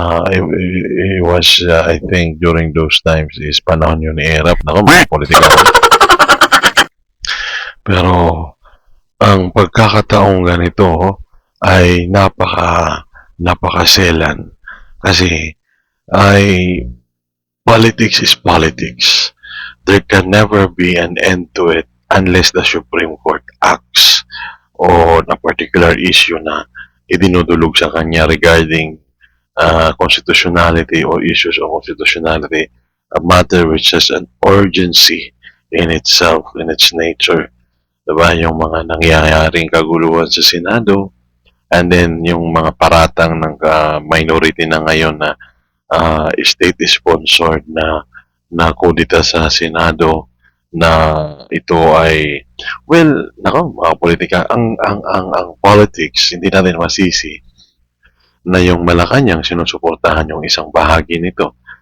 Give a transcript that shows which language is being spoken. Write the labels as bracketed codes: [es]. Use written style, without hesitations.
[en] It was, I think, during those times is [tl] panahon yun ni Erap. Nako, mga politika. Pero, ang pagkakataong ganito ay napakaselan. Kasi, ay [en] politics is politics. There can never be an end to it unless the Supreme Court acts on a particular issue [tl] na idinudulog sa kanya [en] regarding constitutionality or issues of constitutionality, a matter which has an urgency in itself, in its nature. [tl] Diba? Yung mga nangyayaring kaguluhan sa Senado, [en] and then [tl] yung mga paratang ng minority na ngayon na state-sponsored na kudita sa Senado na ito ay, [en] well, [tl] nako, mga politika, ang politics, hindi natin masisi na yung Malacanang sinusuportahan yung isang bahagi nito.